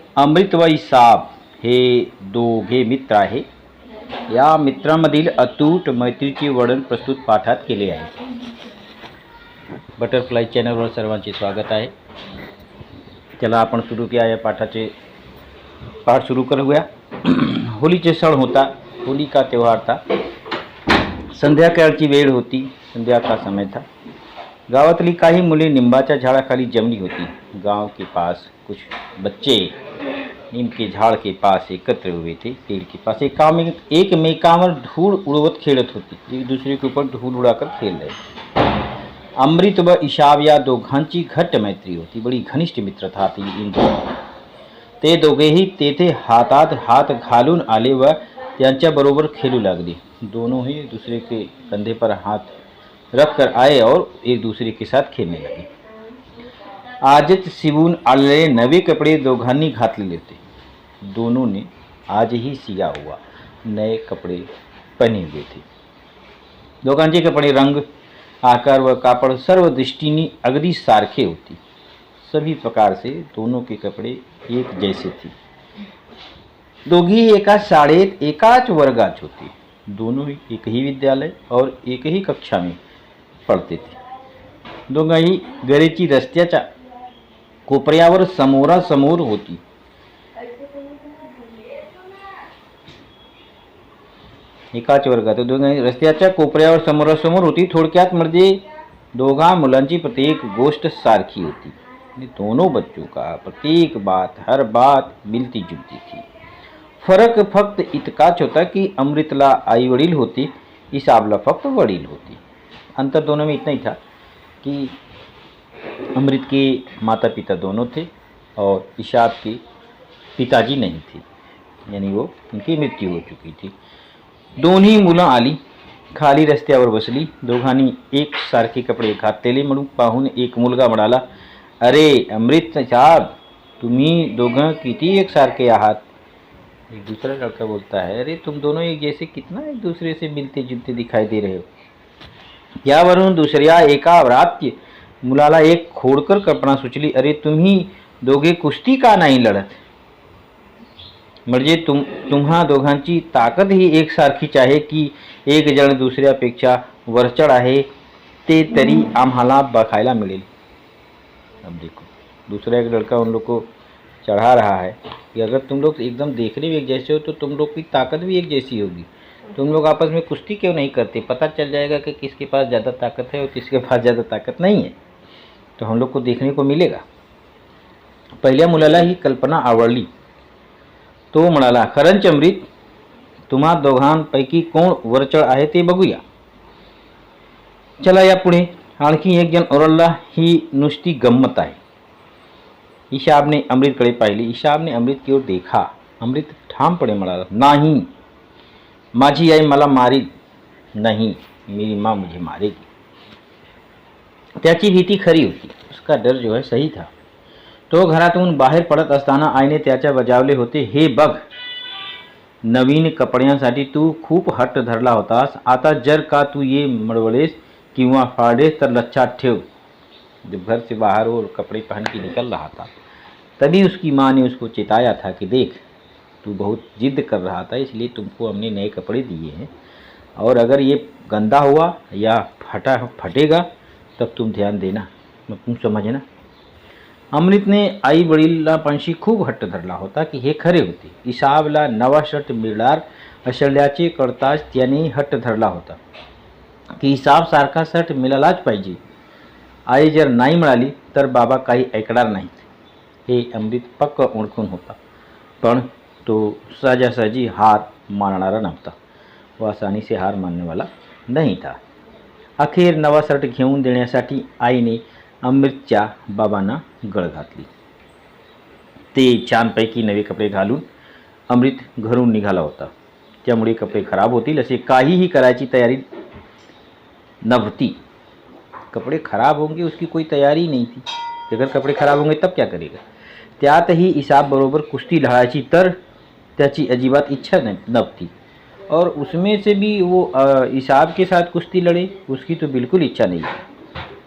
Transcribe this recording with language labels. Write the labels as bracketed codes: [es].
[mr] अमृत व इसाब हे दोघे मित्र आहे। या मित्रांमधील अतूट मैत्रीचे वर्णन प्रस्तुत पाठात केले आहे। बटरफ्लाय चॅनलवर सर्वांचे स्वागत आहे। चला आपण सुरू किया या पाठाचे पाठ सुरू करूया। होलीचे सण होता, [hi] होली का त्यौहार था। [mr] संध्याकाळची वेळ होती, [hi] संध्या का समय था। [mr] गावातली काही मुले निंबाच्या झाडाखाली जमली होती। [hi] गांव के पास कुछ बच्चे नीम के झाड़ के पास एकत्र हुए थे। पेड़ के पास एक [mr] मेकांवर धूल उड़वत खेलत होती, [hi] एक दूसरे के ऊपर धूल उड़ाकर खेल रहे। [mr] अमृत व इशाब या दोघांची घट्ट मैत्री होती, [hi] बड़ी घनिष्ठ मित्रता थी इन [mr] दोघांची। ते दोघेही तेथे हातात हात घालून आले व त्यांच्याबरोबर खेळू लागले। [hi] दोनों ही दूसरे के कंधे पर हाथ रख कर आए और एक दूसरे के साथ खेलने लगे। [mr] आजच सिवून आलेले नवे कपडे दोघांनी घातलेले होते। [hi] दोनों ने आज ही सिया हुआ नए कपड़े पहने हुए थे। [mr] दोघांचे कपड़े, रंग, आकार व कापड़ सर्व दृष्टीने अगदी सारखे होते। [hi] सभी प्रकार से दोनों के कपड़े एक जैसे थे। [mr] दोघी एका शाळेत एकाच वर्गात होते। [hi] दोनों एक ही विद्यालय और एक ही कक्षा में पडते थे। [mr] दोघंही घराची रस्त्याच्या कोपऱ्यावर समोरासमोर होती। एकाच वर्गात दोघंही रस्त्याच्या कोपऱ्यावर समोरासमोर होती। थोडक्यात म्हणजे दोघा मुलांची प्रत्येक गोष्ट सारखी होती। [hi] दोनों बच्चों का प्रत्येक बात, हर बात मिलती जुलती थी। [mr] फरक फक्त इतकाच होता कि अमृतला आई वडील होते, इसाबला फक्त वडील होते। [hi] अंतर दोनों में इतना ही था कि अमृत के माता पिता दोनों थे और इशाब के पिताजी नहीं थे, यानी वो उनकी मृत्यु हो चुकी थी। [mr] दोन्ही मुलं आली, खाली रस्त्यावर बसली। दोघांनी एक सारखे कपडे घातलेले म्हणून पाहून एक मुलगा म्हणाला, अरे अमृत साहब, तुम्ही दोघं किती एक सारखे आहात। [hi] एक दूसरा लड़का बोलता है, अरे तुम दोनों एक जैसे कितना एक दूसरे से मिलते जुलते दिखाई दे रहे हो। [mr] यावरून दुसऱ्या एका व्रात्य मुलाला एक खोडकर कल्पना सुचली, अरे तुम्ही दोघे कुस्ती का नाही लढत। म्हणजे तुम्हा दोघांची ताकद ही एकसारखीच आहे की एक जण दुसऱ्यापेक्षा वरचढ आहे, ते तरी आम्हाला बघायला मिळेल। [hi] अब देखो, दूसरा एक लड़का उन लोग को चढ़ा रहा है कि अगर तुम लोग एकदम देखने में एक जैसे हो तो तुम लोग की ताकत भी एक जैसी होगी। तुम लोग आपस में कुश्ती क्यों नहीं करते, पता चल जाएगा कि किसके पास ज़्यादा ताकत है और किसके पास ज़्यादा ताकत नहीं है, तो हम लोग को देखने को मिलेगा। [mr] पहिल्या मुलाला ही कल्पना आवडली। तो म्हणाला, खरंच अमृत, तुम्हा दोघांपैकी कोण वरचढ आहे ते बघूया। चला या पुढे। आणखी एक जण ओरडला, ही नुसती गंमत आहे। इशाब ने अमृतकडे पाहिले। [hi] इशाब ने अमृत की ओर देखा। [mr] अमृत ठामपणे म्हणाला, नाही, माझी आई मला मारेल [hi] नहीं, मेरी माँ मुझे मारेगी। [mr] त्याची भीती खरी होती, [hi] उसका डर जो है सही था। [mr] तो घरातून बाहेर पडत असताना आईने त्याच्या बजावले होते, हे बघ, नवीन कपड्यांसाठी तू खूप हट्ट धरला होतास, आता जर का तू ये मडवलेस किंवा फाड़ेस तर लक्षात ठेव। [hi] जब घर से बाहर वो कपड़े पहन के निकल रहा था, तभी उसकी माँ ने उसको चेताया था कि देख, तू बहुत जिद कर रहा था, इसलिए तुमको हमने नए कपड़े दिए हैं, और अगर ये गंदा हुआ या फटेगा तब तुम ध्यान देना, तुम समझना। [mr] अमृतने आई वडिलांपाशी खूप हट्ट धरला होता की हे खरे होते। इसाबला नवा शर्ट मिळणार असल्याचे कळताच त्याने हट्ट धरला होता की इसाब सारखा शर्ट मिळालाच पाहिजे। आई जर नाही मिळाली तर बाबा काही ऐकणार नाहीत, हे अमृत पक्क ओळखून होता। पण तो सहजासहजी हार मानणारा नव्हता, [hi] वो आसानी से हार मानने वाला नहीं था। [mr] अखेर नवा शर्ट घेऊन देण्यासाठी आईने अमृतच्या बाबांना गळ घातली. ते छानपैकी नवे कपडे घालून अमृत घरून निघाला होता. त्यामुळे कपडे खराब होतील असे काहीही करायची तयारी नव्हती. [hi] कपड़े खराब होंगे उसकी कोई तैयारी नहीं थी. अगर कपड़े खराब होंगे तब क्या करेगा. [mr] त्यातही इसाब बरोबर कुश्ती लढायची तर त्याची अजिबात इच्छा नव्हती. [hi] और उसमें से भी वो इसाब के साथ कुश्ती लड़े उसकी तो बिल्कुल इच्छा नहीं थी.